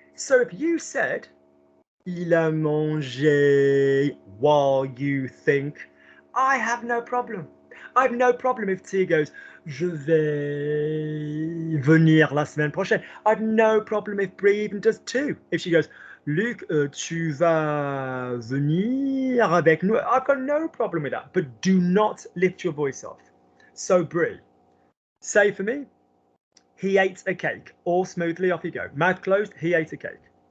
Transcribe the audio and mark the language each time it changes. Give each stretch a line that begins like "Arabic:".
English: So if you said
French: il a mangé
English: while you think, I have no problem. I have no problem if Tia goes,
French: je vais venir la semaine prochaine.
English: I have no problem if Brie even does too. If she goes,
French: Luc, tu vas venir avec nous.
English: I've got no problem with that. But do not lift your voice off. So Brie, say for me, he ate a cake. All smoothly, off you go. Mouth closed, he ate a cake.